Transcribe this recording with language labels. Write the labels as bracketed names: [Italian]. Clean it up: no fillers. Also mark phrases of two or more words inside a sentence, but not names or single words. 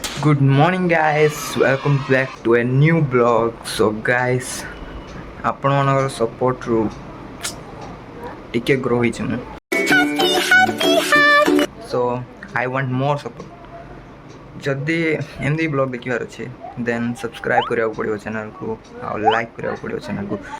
[English] Good morning, guys. Welcome back to a new vlog. So, guys, [Odia] ଆପଣମାନଙ୍କର ସପୋର୍ଟରୁ ଟିକେ ଗ୍ରୋ ହେଇଛି ମୁଁ [English] so I want more support. [Odia] ଯଦି ଏମିତି ବ୍ଲଗ୍ ଦେଖିବାର ଅଛି ଦେନ୍ ସବସ୍କ୍ରାଇବ୍ କରିବାକୁ ପଡ଼ିବ ଚ୍ୟାନେଲ୍କୁ ଆଉ ଲାଇକ୍ କରିବାକୁ ପଡ଼ିବ ଚ୍ୟାନେଲ୍କୁ।